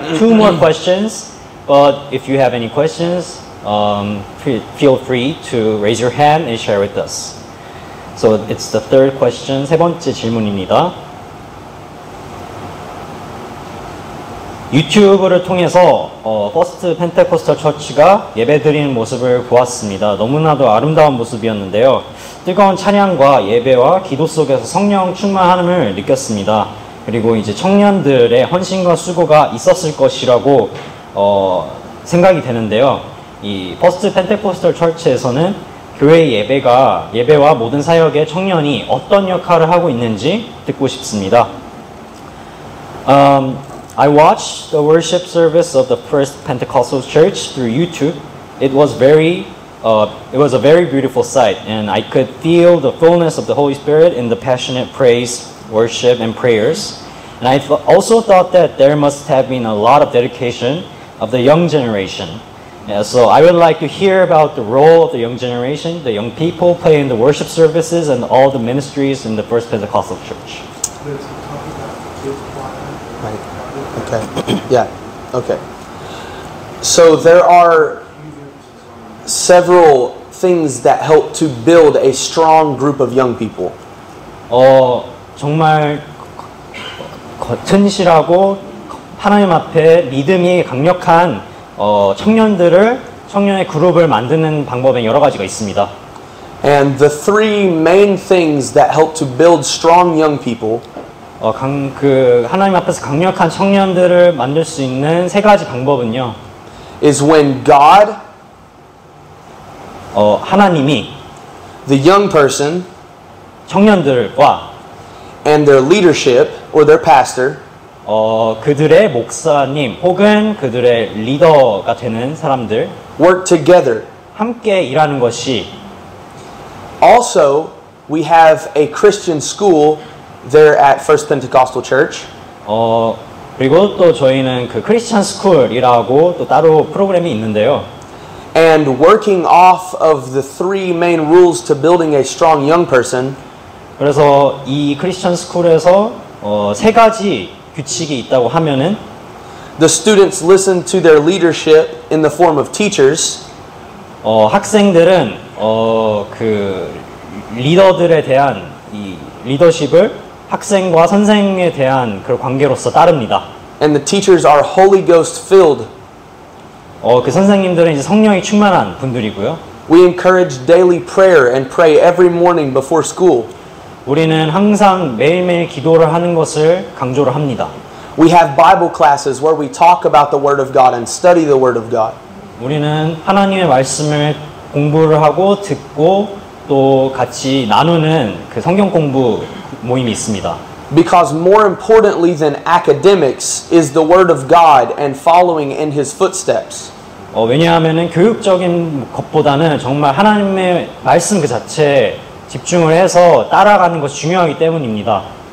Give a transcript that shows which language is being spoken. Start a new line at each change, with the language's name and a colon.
English: We have 2 more questions, but if you have any questions, feel free to raise your hand and share with us. So it's the 3rd question,
Korean: 3번째 질문입니다. 유튜브를 통해서 퍼스트 펜테코스탈 처치가 예배드리는 모습을 보았습니다. 너무나도 아름다운 모습이었는데요. 뜨거운 찬양과 예배와 기도 속에서 성령 충만함을 느꼈습니다. 그리고 이제 청년들의 헌신과 수고가 있었을 것이라고 생각이 되는데요. 이 퍼스트 펜테코스탈 처치에서는 교회 예배와 모든 사역의 청년이 어떤 역할을 하고 있는지 듣고 싶습니다.
English: I watched the worship service of the First Pentecostal Church through YouTube. It was a very beautiful sight, and I could feel the fullness of the Holy Spirit in the passionate praise, worship, and prayers. And I also thought that there must have been a lot of dedication of the young generation. So I would like to hear about the role of the young generation, the young people play in the worship services, and all the ministries in the First Pentecostal Church. Okay. Yeah. Okay. So there are several things that help to build a strong group of young people.
Korean: 정말 튼실하고 하나님 앞에 믿음이 강력한 청년의 그룹을 만드는 방법엔 여러 가지가 있습니다.
English: And the 3 main things that help to build strong young people
Korean: 하나님 앞에서 강력한 청년들을 만들 수 있는 3가지 방법은요.
English: is when God,
Korean: 하나님이
English: the young person,
Korean: 청년들과
English: and their leadership or their pastor
Korean: 그들의 목사님 혹은 그들의 리더가 되는 사람들
English: work together.
Korean: 함께 일하는 것이
English: Also, we have a Christian school there at First Pentecostal Church.
Korean: 그리고 또 저희는 그 크리스찬 스쿨이라고 또 따로 프로그램이 있는데요.
English: And working off of the 3 main rules to building a strong young person,
Korean: 그래서 이 크리스찬 스쿨에서 3가지 규칙이 있다고 하면은
English: the students listen to their leadership in the form of teachers.
Korean: 학생들은 그 리더들에 대한 이 리더십을 학생과 선생에 대한 그 관계로서 따릅니다.
English: And the teachers are Holy Ghost filled.
Korean: 그 선생님들은 이제 성령이 충만한 분들이고요.
English: We encourage daily prayer and pray every morning before school.
Korean: 우리는 항상 매일매일 기도를 하는 것을 강조를 합니다.
English: We have Bible classes where we talk about the Word of God and study the Word of God.
Korean: 우리는 하나님의 말씀을 공부를 하고 듣고 또 같이 나누는 그 성경 공부 모임이 있습니다.
English: Because more importantly than academics is the Word of God and following in His footsteps.
Korean: 왜냐하면은 교육적인 것보다는 정말 하나님의 말씀 그 자체에 집중을 해서 따라가는 것이 중요하기 때문입니다.